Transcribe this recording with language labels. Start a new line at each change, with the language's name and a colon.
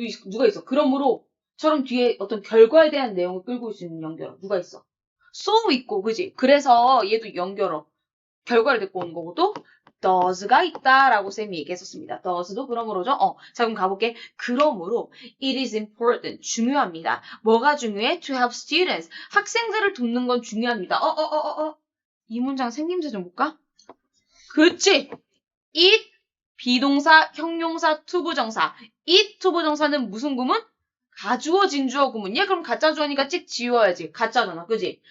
Korean: 누가 있어? 그러므로처럼 뒤에 어떤 결과에 대한 내용을 끌고 올 수 있는 연결어 누가 있어? so 있고, 그지? 그래서 얘도 연결어. 결과를 듣고 오는 거고 또 does가 있다라고 쌤이 얘기했었습니다. does도 그러므로죠. 자, 그럼 가볼게. 그러므로
English: it is important.
Korean: 중요합니다. 뭐가 중요해?
English: To help students.
Korean: 학생들을 돕는 건 중요합니다. 이 문장 생김새 좀 볼까? 그치? it 비동사, 형용사, 투부정사. it 투부정사는 무슨 구문? 가주어, 진주어 구문이야? 그럼 가짜 주어니까 찍 지워야지. 가짜잖아. 그지?